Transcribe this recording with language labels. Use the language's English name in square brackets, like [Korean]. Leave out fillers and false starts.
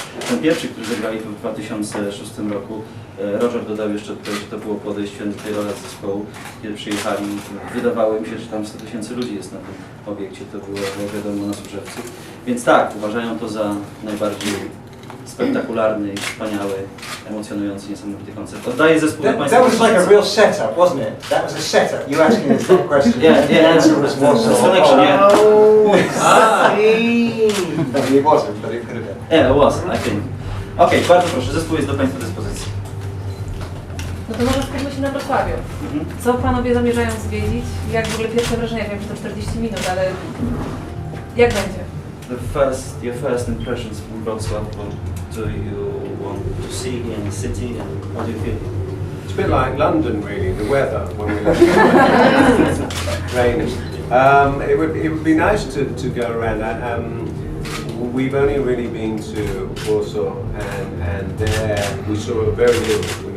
[Polish] Ten pierwszy, który zagrali w 2006 roku, Roger dodał jeszcze tutaj, że to było po odejściu z zespołu, kiedy przyjechali, wydawało mi się, że tam 100 000 ludzi jest na tym obiekcie, to było wiadomo na Służewcu. Więc tak, uważają to za najbardziej spektakularny, wspaniały, emocjonujący, niesamowity koncert. Oddaję zespół do Państwa. [English] That was like a real setup, wasn't it? That was a setup. You asking us that question. Yeah, The answer was Warsaw. Connection, yeah. It wasn't, but it could have been. Yeah, it was, I think. [Polish] Okej, bardzo proszę, zespół jest do Państwa dyspozycji. No to może skupmy się na Wrocławiu. Co panowie zamierzają zwiedzić? Jak w ogóle pierwsze wrażenia? Wiem, że to 40 minut, ale jak będzie? [English] Your first impressions from Wrocław, what do you want to see in the city and how do you feel? It's a bit like London, really, the weather when we left. Rainy. It would be nice to go around. We've only really been to Warsaw, and there we saw very little.